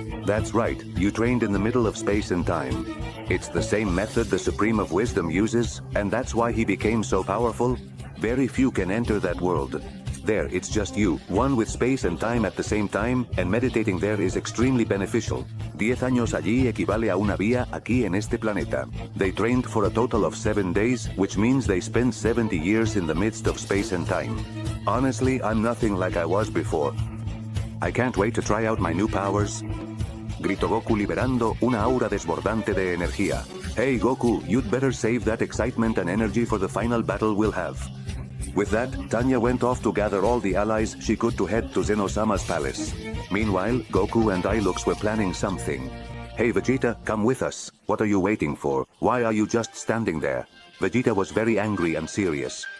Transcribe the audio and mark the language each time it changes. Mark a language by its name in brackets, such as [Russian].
[English] That's right, you trained in the middle of space and time. It's the same method the Supreme of Wisdom uses, and that's why he became so powerful. Very few can enter that world. There, it's just you, one with space and time at the same time, and meditating there is extremely beneficial. [Spanish] 10 años allí equivale a una vía aquí en este planeta. [English] They trained for a total of 7 days, which means they spent 70 years in the midst of space and time. Honestly, I'm nothing like I was before. I can't wait to try out my new powers. [Spanish] Gritó Goku liberando una aura desbordante de energía. [English] Hey Goku, you'd better save that excitement and energy for the final battle we'll have. With that, Tanya went off to gather all the allies she could to head to Zenosama's palace. Meanwhile, Goku and Ilux were planning something. Hey Vegeta, come with us. What are you waiting for? Why are you just standing there? Vegeta was very angry and serious.